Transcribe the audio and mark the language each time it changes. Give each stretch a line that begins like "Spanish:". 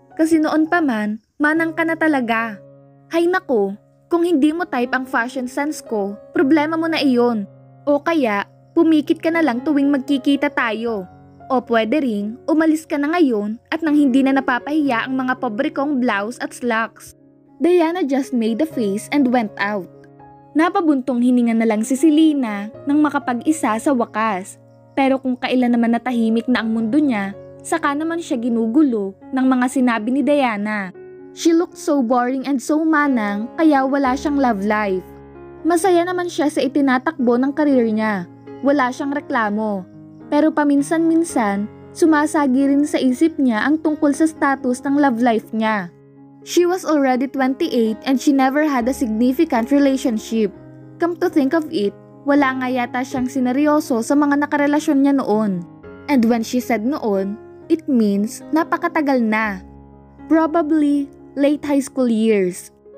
Filipino: Kasi noon pa man, manang ka na talaga. Hay nako, kung hindi mo type ang fashion sense ko, problema mo na iyon. O kaya, pumikit ka na lang tuwing magkikita tayo. O pwede ring, umalis ka na ngayon at nang hindi na napapahiya ang mga pobre kong blouse at slacks.
English: Diana just made a face and went out.
Filipino: Napabuntong hininga na lang si Selena nang makapag-isa sa wakas. Pero kung kailan naman natahimik na ang mundo niya, saka naman siya ginugulo ng mga sinabi ni Diana.
English: She looked so boring and so manang
Filipino: kaya wala siyang love life. Masaya naman siya sa itinatakbo ng karir niya. Wala siyang reklamo. Pero paminsan-minsan, sumasagi rin sa isip niya ang tungkol sa status ng love life niya.
English: She was already 28 and she never had a significant relationship. Come to think of it,
Filipino: wala nga yata siyang sineryoso sa mga nakarelasyon niya noon.
English: And when she said noon, it means
Filipino: napakatagal na.
English: Probably late high school years.